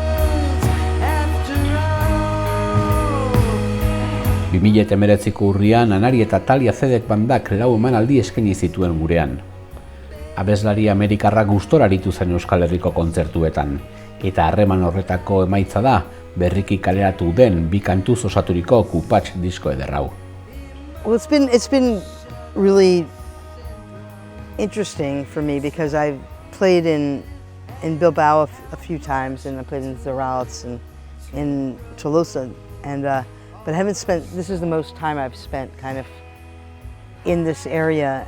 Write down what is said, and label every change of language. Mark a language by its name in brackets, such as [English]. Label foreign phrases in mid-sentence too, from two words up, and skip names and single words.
[Basque] 2019ko urrian Anari eta Talia Zedek bandak 4 emanaldi eskaini zituen gurean. Abeslari amerikarra gustora aritu zen Euskal Herriko kontzertuetan, eta harreman horretako emaitza da berriki kaleratu den 2 kantuz osaturiko Kupatx disko ederrau. [English] Well, it's been really interesting for me because I've played in Bilbao a few times, and I played in Zeraltz and in Tolosa, but I haven't spent. This is the most time I've spent kind of in this area.